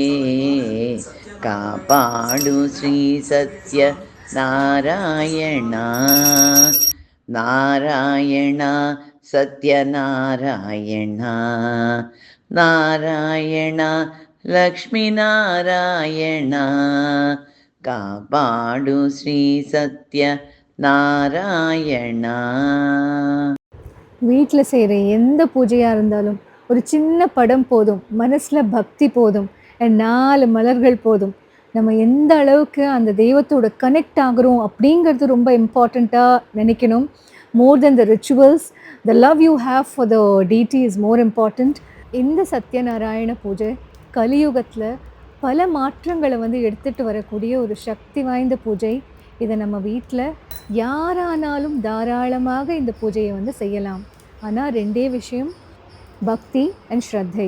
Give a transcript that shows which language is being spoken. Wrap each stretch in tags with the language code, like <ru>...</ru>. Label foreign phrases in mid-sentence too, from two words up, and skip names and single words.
<kn>ಕಾಪಾಡು ಶ್ರೀ ಸತ್ಯ ನಾರಾಯಣ, ನಾರಾಯಣ ಸತ್ಯನಾರಾಯಣ, ನಾರಾಯಣ ಲಕ್ಷ್ಮೀನಾರಾಯಣ, ಕಾಪಾಡು ಶ್ರೀ ಸತ್ಯ நாராயண.</kn> <ta>வீட்டில் செய்கிற எந்த பூஜையாக இருந்தாலும் ஒரு சின்ன படம் போதும், மனசில் பக்தி போதும், 4 மலர்கள் போதும். நம்ம எந்த அளவுக்கு அந்த தெய்வத்தோட கனெக்ட் ஆகிறோம் அப்படிங்கிறது ரொம்ப இம்பார்ட்டண்ட்டாக நினைக்கணும்.</ta> <en>More than the rituals, the love you have for the deity is more important.</en> <ta>இந்த சத்யநாராயண பூஜை கலியுகத்தில் பல மாற்றங்களை வந்து எடுத்துகிட்டு வரக்கூடிய ஒரு சக்தி வாய்ந்த பூஜை. இதை நம்ம வீட்டில் யாரானாலும் தாராளமாக இந்த பூஜையை வந்து செய்யலாம். ஆனால் 2 விஷயம், பக்தி அண்ட் ஸ்ரத்தை.</ta>